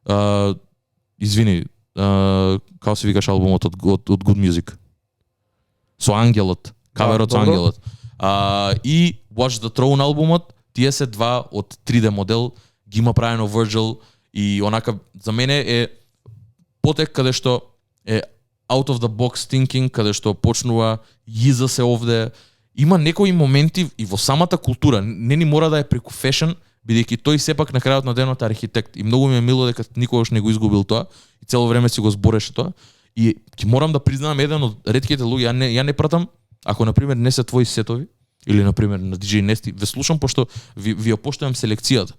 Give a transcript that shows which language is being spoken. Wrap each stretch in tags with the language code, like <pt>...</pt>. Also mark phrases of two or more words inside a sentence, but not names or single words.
<mk>Извини, како се викаш албумот од Good Music? Со ангелот, каверот со ангелот. И Watch the Throne албумот, тие се два од 3D модел, ги има правено Virgil и онака за мене е потек каде што е</mk> <en>out of the box thinking,</en> <mk>каде што почнува јиза се овде. Има некои моменти и во самата култура, не ни мора да е преку фешн, бидејќи тој сепак на крајот на денот е архитект и многу ми е мило дека никогаш не го изгубил тоа и цело време си го збореше тоа. И ќе морам да признам еден од ретките луѓе, ја не пратам, ако на пример не се твои сетови или на пример на DJ Nesty, ве слушам пошто ви ја поштувам селекцијата.</mk>